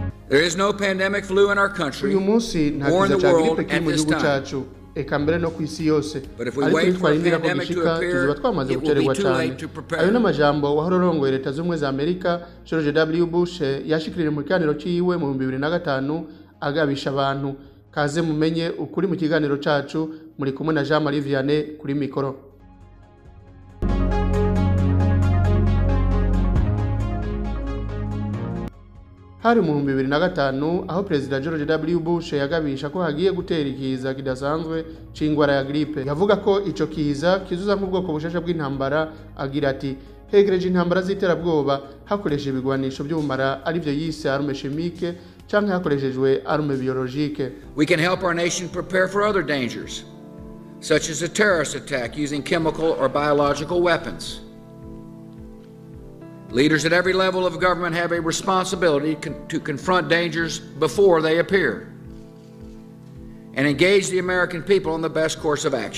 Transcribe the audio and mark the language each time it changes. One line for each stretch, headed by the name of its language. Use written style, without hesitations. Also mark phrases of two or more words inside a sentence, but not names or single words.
English: There is no pandemic flu in our country
Rundi: uyu munsi nta
English: or in
Rundi: kiza
English: the
Rundi: cya
English: world
Rundi: gripe kiri
English: at
Rundi: mu
English: this
Rundi: gihugu
English: time.
Rundi: cyacu eka mbere no ku isi yose
English: But if we
Rundi: ariko
English: wait for a
Rundi: nitwarindira ko
English: pandemic to
Rundi: gishika
English: appear,
Rundi: tuzoba twamaze
English: it will be
Rundi: gucererwa
English: too
Rundi: cyane
English: late to prepare.
Rundi: ayo n'amajambo wahora urongoye leta z'ubumwe za Amerika Grorges Bouche yashikirije mu kiganiro ciwe mu 2005 agabisha abantu. Kaze mumenye ukuri mu kiganiro cacu, muri kumwe na Jean Marie Vianney kuri mikoro. Hari mu 2005 aho Perezida Grorges Bouche yagabisha ko hagiye gutera ikiza kidasanzwe c'ingwara ya gripe. Yavuga ko ico kiza kizuza nk'ubwoko bushasha bw'intambara, agira ati hegereje intambara z'iterabwoba hakoresheje ibigwanisho by'ubumara arivyo yise
French: arme chimique
Rundi: canke hakoreshejwe
French: arme biologique.
English: We can help our nation prepare for other dangers, such as a terrorist attack using chemical or biological weapons. Leaders at every level of government have a responsibility to confront dangers before they appear and engage the American people on the best course of action.